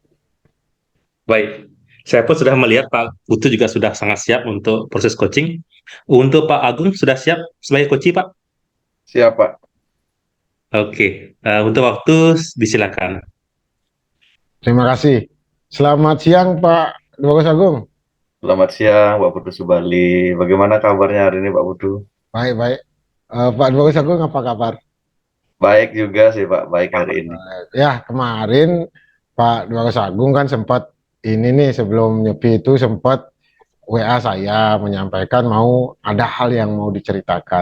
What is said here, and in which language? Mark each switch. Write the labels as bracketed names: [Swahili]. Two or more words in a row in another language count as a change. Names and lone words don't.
[Indonesian] baik. Saya pun sudah melihat Pak Putu juga sudah sangat siap untuk proses coaching. Untuk Pak Agung sudah siap sebagai coach, Pak? Siap, Pak. Oke, untuk waktu disilakan. Terima kasih. Selamat siang Pak Bagus Agung. Selamat siang, Pak Putu Subali. Bagaimana kabarnya hari ini, Pak Putu? Baik-baik. Pak Bagus Agung apa kabar? Baik juga sih, Pak. Baik hari ini. Ya, kemarin Pak Bagus Agung kan sempat ini nih sebelum nyepi itu sempat WA saya menyampaikan mau ada hal yang mau diceritakan.